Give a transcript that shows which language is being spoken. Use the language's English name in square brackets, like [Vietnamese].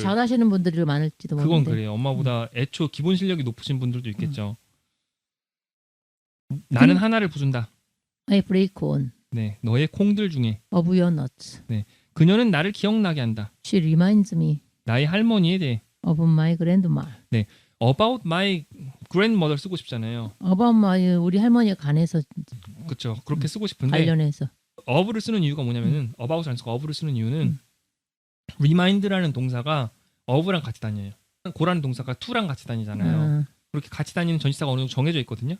[Korean] 잘하시는 분들이 많을지도 그건 모르는데. 그래요. 엄마보다 애초 기본 실력이 높으신 분들도 있겠죠. 나는 하나를 부순다. [English] I break one [Korean] 네, 너의 콩들 중에 [English] of your nuts. [Korean] 그녀는 나를 기억나게 한다. [English] She reminds me [Korean] 나의 할머니에 대해 [English] of my grandma. about my grandmother [Korean] 쓰고 싶잖아요. [English] about my [Korean] 우리 할머니에 관해서 그렇죠. 그렇게 쓰고 싶은데 관련해서. of를 쓰는 이유가 뭐냐면은 about을 안 쓰고 of를 쓰는 이유는 remind라는 동사가 of랑 같이 다녀요. 고라는 동사가 to랑 같이 다니잖아요. 그렇게 같이 다니는 전치사가 어느 정도 정해져 있거든요.